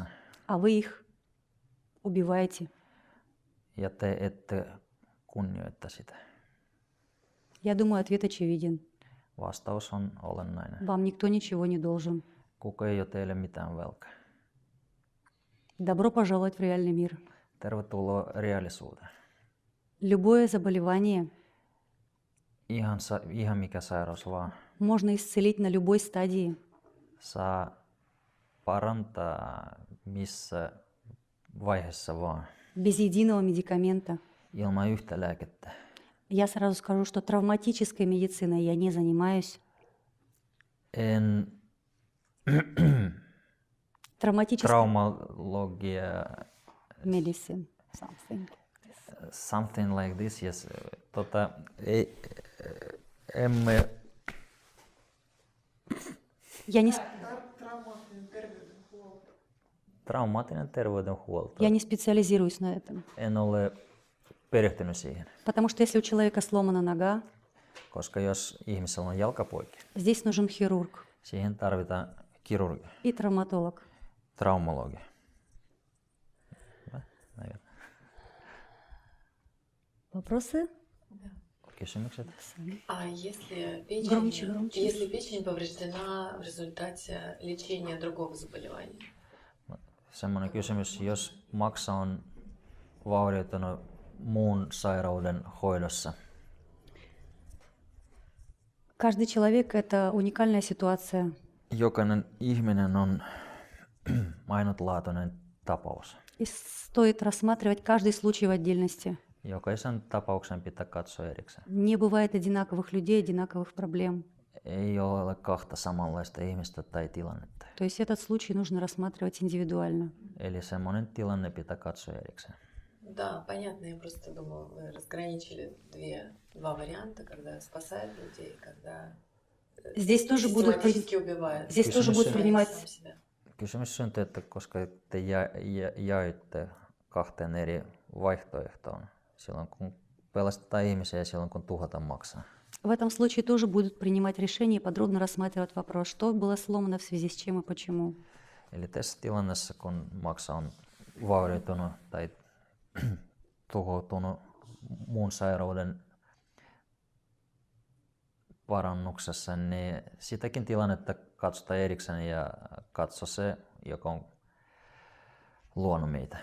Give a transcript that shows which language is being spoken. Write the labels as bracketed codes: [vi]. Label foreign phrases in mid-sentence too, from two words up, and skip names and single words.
[ru] а вы их убиваете? [fi] ja te ette kunnioita sitä? [ru] Я думаю, ответ очевиден. [fi] Vastaus on olennainen. [ru] Вам никто ничего не должен. [fi] Kuka ei ole teille mitään velkaa. [ru] Добро пожаловать в реальный мир. [fi] Tervetuloa reaalisuuteen. [ru] Любое заболевание [fi] Ihan mikä sairaus vaan [ru] можно исцелить на любой стадии, [fi] saa parantaa missä vaiheessa vaan, [ru] без единого медикамента. [fi] ilman yhtä lääkettä. [ru] Я сразу скажу, что травматической медициной я не занимаюсь. [fi] En [ru] Травматической [fi] traumologia, [en] medicine. something like this, yes. [fi] Emme, [ru] Я не, [fi] traumaattinen terveydenhuolto. [ru] я не специализируюсь на этом. [fi] En ole perehtynyt siihen, [ru] Потому что если у человека сломана нога, [fi] koska jos ihmisellä on jalkapoikki, [ru] здесь нужен хирург [fi] siihen tarvitaan kirurgi, [ru] и травматолог. [fi] traumologi. [ru] Вопросы? [fi] Kysymykset? [ru] А если печень, Громче, громче. если печень повреждена в результате лечения другого заболевания? [fi] Semmoinen kysymys, jos maksa on vaurioitunut muun sairauden hoidossa, [ru] Каждый человек – это уникальная ситуация. [fi] jokainen ihminen on ainutlaatuinen tapaus. [ru] И стоит рассматривать каждый случай в отдельности. [fi] Jokaisen tapauksen pitää katsoa erikseen. [ru] Не bывает одинаковых людей, одинаковых проблем. [fi] Ei ole kahta samanlaista ihmistä tai tilannetta. [ru] То есть этот случай нужно рассматривать индивидуально. [fi] Eli semmoinen tilanne pitää katsoa erikseen. [ru] Да, понятно. Я просто думала, вы разграничили два варианта, когда спасают людей, когда Здесь тоже будут, систематически убивают. здесь тоже будут [fi] Кysymys- [ru] принимать, Сам себя. [fi] Kysymys syntyy, että koska te jaitte kahteen eri vaihtoehtoon, silloin kun pelastetaan ihmisiä ja silloin kun tuhotaan maksaa. [ru] в этом случае тоже будут принимать решения и подробно рассматривать вопрос, что было сломано в связи с чем и почему. [fi] Eli tässä tilanteessa, kun maksa on vaurioitunut tai tuhoutunut muun sairauden parannuksessa, niin sitäkin tilannetta katsotaan erikseen ja katso se, joka on luonut meitä.